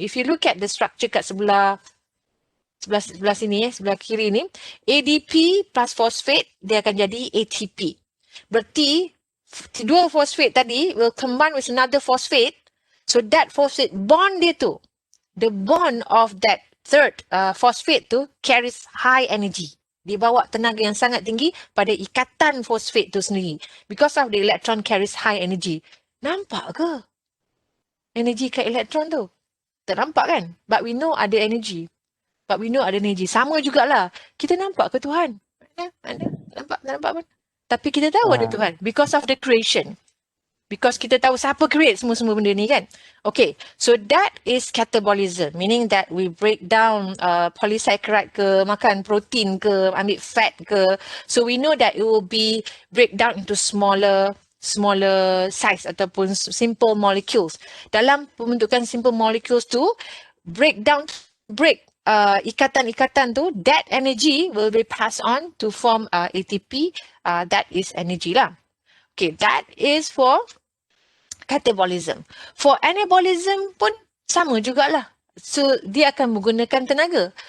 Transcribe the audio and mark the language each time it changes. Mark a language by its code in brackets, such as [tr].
[en] If you look at the structure [ms] kat sebelah sini, sebelah kiri ni, ADP plus phosphate, dia akan jadi ATP. [en] Berarti, dua phosphate tadi will combine with another phosphate. So that phosphate bond dia tu, the bond of that third phosphate tu carries high energy. [ms] Dia bawa tenaga yang sangat tinggi pada ikatan phosphate tu sendiri. [en] Because of the electron carries high energy. [ms] Nampak ke? Energy kat elektron tu. Tak nampak kan? [en] But we know [ms] ada energy. Sama jugalah. Kita nampak ke Tuhan? Mana? Nampak pun. Tapi kita tahu ada Tuhan. [en] Because of the creation. [ms] Because kita tahu siapa create semua benda ni kan. [en] Okay, so that is catabolism. Meaning that we break down polysaccharide ke, makan protein ke, ambil fat ke. So we know that it will be break down into smaller size ataupun simple molecules. [ms] Dalam pembentukan simple molecules tu, [en] break ikatan-ikatan tu, that energy will be passed on to form ATP. That is energy lah. Okay, that is for catabolism. [ms] For anabolism pun sama jugalah. So, dia akan menggunakan tenaga.